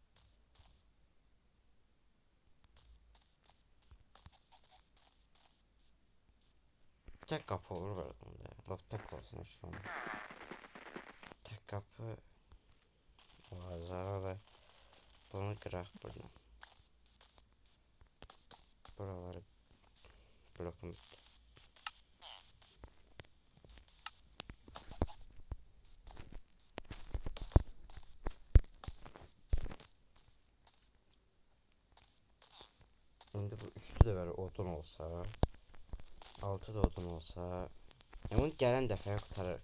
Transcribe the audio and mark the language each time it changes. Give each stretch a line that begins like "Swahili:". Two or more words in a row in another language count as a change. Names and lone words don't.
Turkish: Tek kapı olur böyle bunda.
Azerbaijani: Lap tek olsun
Turkish: şu an.
Azerbaijani: Tek kapı olacaq və bunu qıraq buradan.
Turkish: Buraları blokum bitti.
Azerbaijani: İndi bu üstü də belə odun olsa, altı da odun olsa, bunu gələn dəfəyə qutarırıq.